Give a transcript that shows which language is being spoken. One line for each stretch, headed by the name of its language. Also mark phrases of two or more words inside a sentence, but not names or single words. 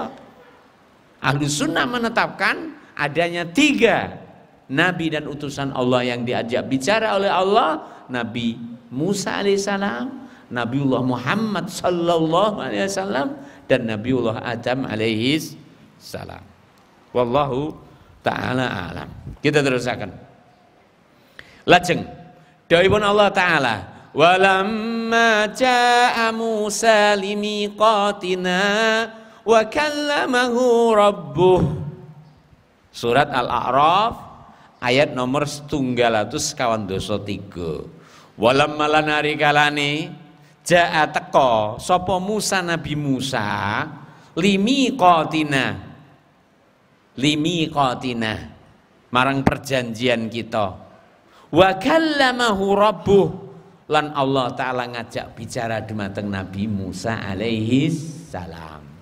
Indonesian: Ahlus Sunnah menetapkan adanya 3 nabi dan utusan Allah yang diajak bicara oleh Allah. Nabi Musa alaihissalam, Nabiullah Muhammad
Arabic: صلى الله عليه وسلم,
Indonesian: dan Nabiullah Adam alaihissalam.
Arabic: والله تعالى أعلم.
Indonesian: Kita teruskan.
Javanese: Lajeng dawuhipun Allah Ta'ala,
Arabic: ولما جاء موسى لميقاتنا وكلمه ربه.
Indonesian: Surat Al-A'raf ayat nomor 123.
Javanese: Walamma lan hari kalane jaa teka sapa Musa Nabi Musa limiqatina marang perjanjian kita,
Arabic: وكلمه ربه
Javanese: lan Allah Ta'ala ngajak bicara dumateng Nabi Musa
Arabic: عليه السلام.